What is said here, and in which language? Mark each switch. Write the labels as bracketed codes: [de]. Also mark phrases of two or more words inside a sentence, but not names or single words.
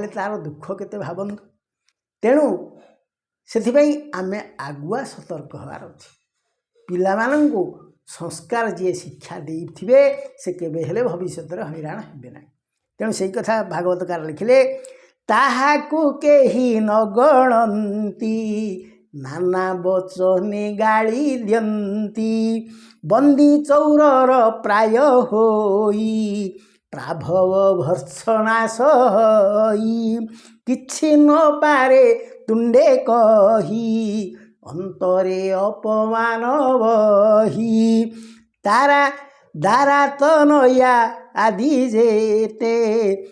[or] ତାର ଦୁଖ କେତେ ଭାବନ୍ତୁ ତେଣୁ ସେ ଆମେ ଆଗୁଆ ସତର୍କ ହବାର ଅଛି ପିଲା ମାନଙ୍କୁ ସଂସ୍କାର ଜି ଶିକ୍ଷା ଦେଥିବେ ସେ କେବେ ହେଲେ ଭବିଷ୍ୟ ହଇରାଣ ହେବେ ନା ତେଣୁ ସେ କଥା ଭାଗବତକାର ଲେଖିଲେ ତାହାକୁ କେହି ନ ଗଣନ୍ତି ନାନା ବଚନେ ଗାଳି ଦିଅନ୍ତି ବନ୍ଦୀ ଚୋରର ପ୍ରାୟ ହୋଇ ପ୍ରାଭବ ଭର୍ତ୍ସନା ସହି କିଛି ନ ପାରେ ତୁଣ୍ଡେ କହି ଅନ୍ତରେ ଅପମାନ ବହି ତାରା ଦାରା ତନୟା ଆଦି ଯେତେ